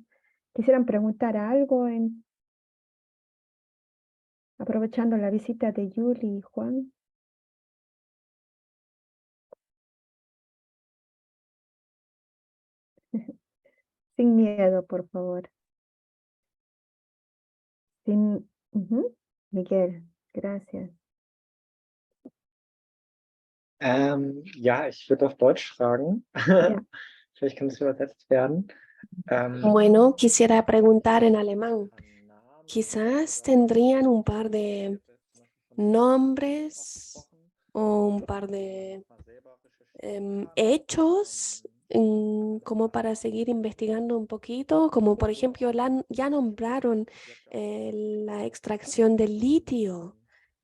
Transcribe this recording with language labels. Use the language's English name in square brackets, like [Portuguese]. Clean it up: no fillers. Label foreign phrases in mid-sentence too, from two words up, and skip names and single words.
[Spanish] ¿Quisieran preguntar algo aprovechando la visita de Julie y Juan? Sin miedo, por favor. Miguel, gracias. [German] Ja, ich würde auf Deutsch fragen. Ja. Vielleicht kann es übersetzt werden. [Spanish] Bueno, quisiera preguntar en alemán. Quizás tendrían un par de nombres o un par de hechos como para seguir investigando un poquito, como por ejemplo ya nombraron la extracción del litio.